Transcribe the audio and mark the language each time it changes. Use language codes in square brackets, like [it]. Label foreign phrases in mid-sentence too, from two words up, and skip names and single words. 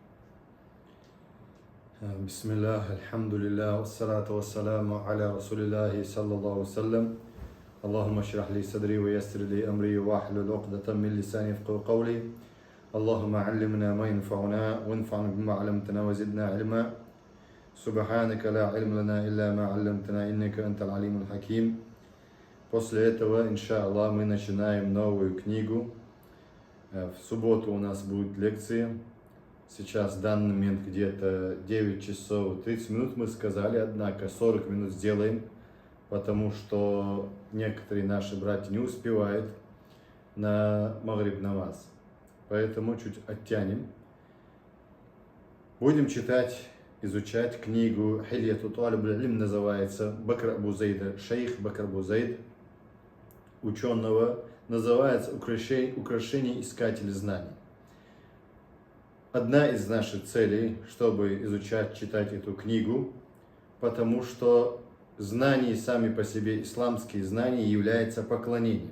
[ar] بسم الله، الحمد لله، والصلاة والسلام على رسول الله صلى الله وسلم. اللهم اشرح لي صدري ويسر لي أمري واحلل عقدة من لساني يفقهوا قولي. اللهم علمنا ما ينفعنا وانفعنا بما علمتنا وزدنا علما. سبحانك لا علم لنا إلا ما علمتنا إنك أنت العليم الحكيم. [ru] После этого, иншаллах, мы начинаем новую книгу. В субботу у нас будут лекции. Сейчас в данный момент где-то 9 часов 30 минут мы сказали, однако 40 минут сделаем, потому что некоторые наши братья не успевают на магриб намаз. Поэтому чуть оттянем. Будем читать, изучать книгу Хильяту Талиб аль-Илм, называется Бакр Абу Зейда, шейх Бакр Абу Зейд, ученого, называется «Украшение искателя знаний». Одна из наших целей, чтобы изучать, читать эту книгу, потому что знания сами по себе, исламские знания, являются поклонением.